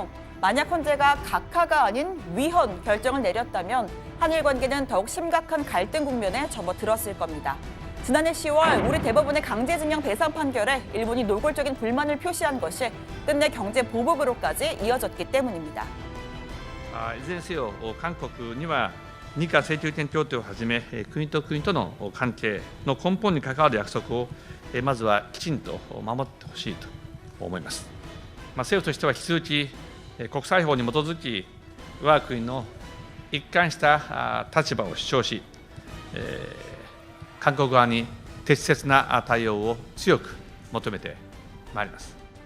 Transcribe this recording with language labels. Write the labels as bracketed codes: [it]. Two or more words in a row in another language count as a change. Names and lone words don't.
[ko] 만약 헌재가 각하가 아닌 위헌 결정을 내렸다면 한일 관계는 더욱 심각한 갈등 국면에 접어들었을 겁니다. 지난해 10월 우리 대법원의 강제징용 배상 판결에 일본이 노골적인 불만을 표시한 것이 끝내 경제 보복으로까지 이어졌기 때문입니다. [ja] いずれにせよ、韓国には日韓請求権協定をはじめ、国と国との関係の根本に関わる約束を、まずはきちんと守ってほしいと思います。政府としては引き続き、国際法に基づき、我が国の一貫した立場を主張し、韓国側に適切な対応を強く求めてまいります。